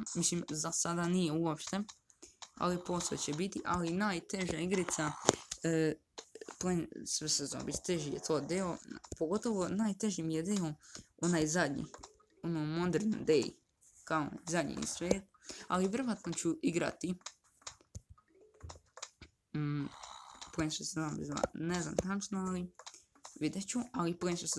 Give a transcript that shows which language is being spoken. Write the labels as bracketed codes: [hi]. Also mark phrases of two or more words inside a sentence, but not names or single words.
[bs] Mislim, za sada nije uopšte. Ali poslije će biti, ali najteža igrica, sve se zombi, teži je to deo, pogotovo najteži mi je deo onaj zadnji, ono [en] Modern Day, [bs] kao zadnji svijet, ali vjerojatno ću igrati, Plants vs. Zombies 2, ne znam tačno, ali vidjet ću, ali Plants vs.